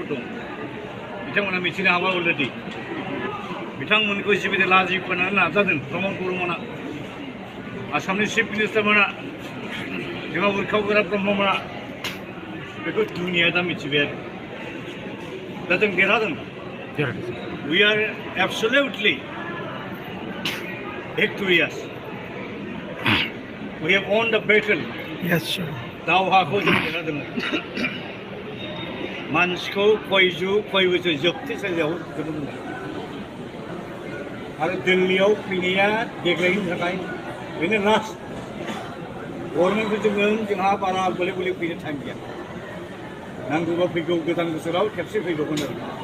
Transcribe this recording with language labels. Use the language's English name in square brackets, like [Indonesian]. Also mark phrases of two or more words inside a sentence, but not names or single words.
[Bodo] दं बिथांमोना मिथिनो हाबाय अलरेडि बिथांमोनखौ जिबायदि लाजि फोनांनो नाजादों प्रमद बर'मोना आसामनि [English] chief minister [Bodo] जोंहा उरखाव गोरा ब्रह्ममोना बेखौ दुनिया दा मिथिबाय आरो दा जों देरहादों [English] we are absolutely victorious we have won the battle Yes, sir. [Bodo] दावहाखौ जों देरहादों मानसिखौ खय बोसोर जोबथेसालियाव दोनदोंमोन आरो दिल्लीयाव फैनाया देग्लायनि थाखाय बेनो [English] last government [Bodo] जोंहा बारा गले गले फैनो टाइम गैया नांगौबा फैगौ गोदान बोसोराव खेबसे फैगौमोन आरो